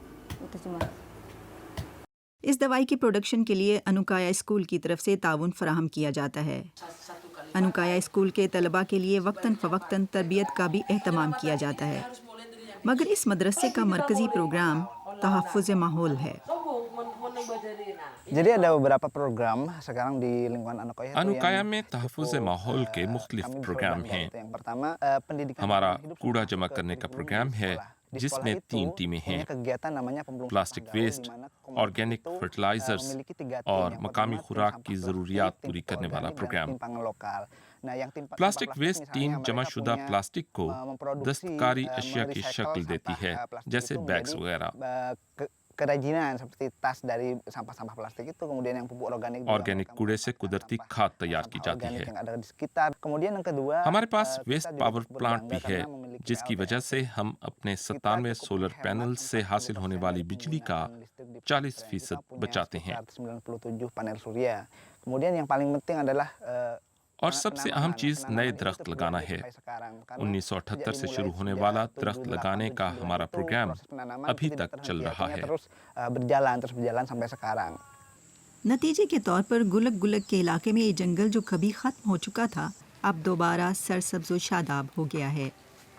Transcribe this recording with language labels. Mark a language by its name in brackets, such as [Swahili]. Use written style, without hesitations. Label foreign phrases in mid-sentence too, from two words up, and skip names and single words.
[Urdu] اس دوائی کی پروڈکشن کے لیے انوکایا اسکول کی طرف سے تعاون فراہم کیا جاتا ہے. انوکایا اسکول کے طلبہ کے لیے وقتاً فوقتاً تربیت کا بھی اہتمام کیا جاتا ہے، مگر اس مدرسے کا مرکزی پروگرام تحفظ ماحول ہے. [Indonesian] Jadi ada beberapa program sekarang di lingkungan Anukoya [Urdu] انوکایا میں تحفظ ماحول کے مختلف پروگرام ہیں. [Indonesian] yang pertama pendidikan [Urdu] ہمارا کوڑا جمع کرنے کا پروگرام ہے جس میں 3 ٹیمیں ہیں: [Indonesian] kegiatan namanya pemulung [English] plastic waste, organic fertilizers [Urdu] اور مقامی خوراک کی ضروریات پوری کرنے والا پروگرام. [English] plastic waste team [Urdu] جمع شدہ پلاسٹک کو دستکاری اشیا کی شکل دیتی ہے، جیسے بیگز وغیرہ. [Indonesian] kerajinan seperti tas dari sampah-sampah plastik itu, kemudian yang pupuk organik [Urdu] آرگینک کوڑے سے قدرتی کھاد تیار کی جاتی ہے. [Indonesian] yang ada di sekitar. Kemudian yang kedua, [Urdu] ہمارے پاس [English] waste power plant [Urdu] بھی ہے، جس کی وجہ سے ہم اپنے 97 [English] solar panel [Urdu] سے حاصل ہونے والی بجلی کا 40% بچاتے ہیں. [Indonesian] 197 panel surya. Kemudian yang paling penting adalah [Urdu] اور سب سے اہم چیز نئے درخت لگانا ہے. 1978 سے شروع ہونے والا درخت لگانے کا ہمارا پروگرام ابھی تک چل رہا ہے. [Indonesian] terus berjalan sampai sekarang. [Urdu] نتیجے کے طور پر گلک گلک کے علاقے میں یہ جنگل جو کبھی ختم ہو چکا تھا اب دوبارہ سرسبز و شاداب ہو گیا ہے.